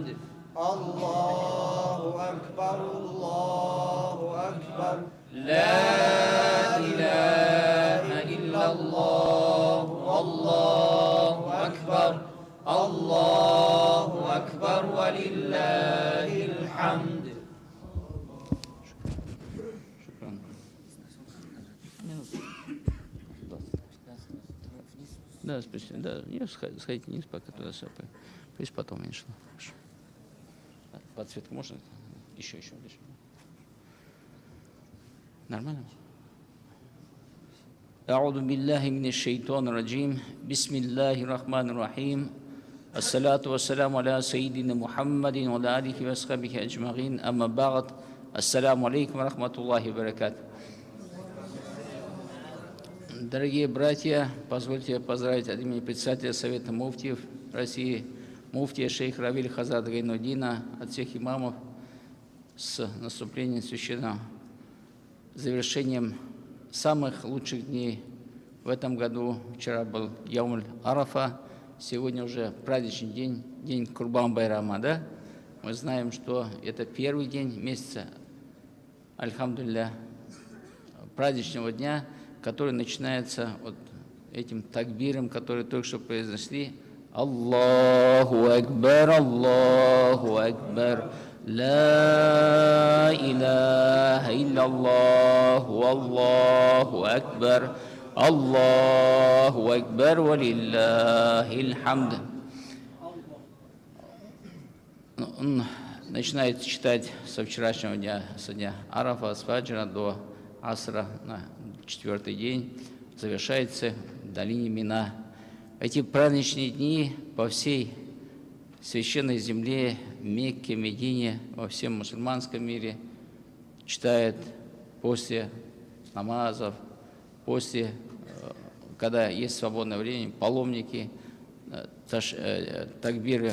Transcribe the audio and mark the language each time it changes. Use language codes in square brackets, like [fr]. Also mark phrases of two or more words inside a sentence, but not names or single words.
[ar] الله أكبر الله أكبر لا إله إلا الله والله أكبر. الله أكبر ولله الحمد. [ru] Да, спасибо. Да, не сходите вниз, пока туда все. Пусть потом, иншаллах. Подсветку можно? Еще. Нормально? [ar] أعوذ بالله من الشيطان الرجيم. بسم الله الرحمن الرحيم. الصلاة والسلام على سيدنا محمد وعلى آله وصحبه أجمعين. أما بعد. السلام عليكم ورحمة الله وبركاته. [ru] Дорогие братья, позвольте поздравить от имени председателя Совета муфтиев России, муфтия шейх Равиль Хазрат Гайнуддина, от всех имамов с наступлением священного, завершением самых лучших дней в этом году. Вчера был [ar] يوم عرفة, [ru] сегодня уже праздничный день, день Курбан-Байрама, да? Мы знаем, что это первый день месяца, альхамдулилля, праздничного дня, который начинается вот этим такбиром, который только что произнесли. [ar] الله أكبر، الله أكبر، لا إله إلا الله، الله أكبر، الله أكبر، ولله الحمد. [ru] Он начинает читать со вчерашнего дня, со дня Арафа, с фаджра до асра на четвертый день, завершается в долине Мина. Эти праздничные дни по всей священной земле, Мекке, Медине, во всем мусульманском мире читают после намазов, после, когда есть свободное время, паломники, такбиры.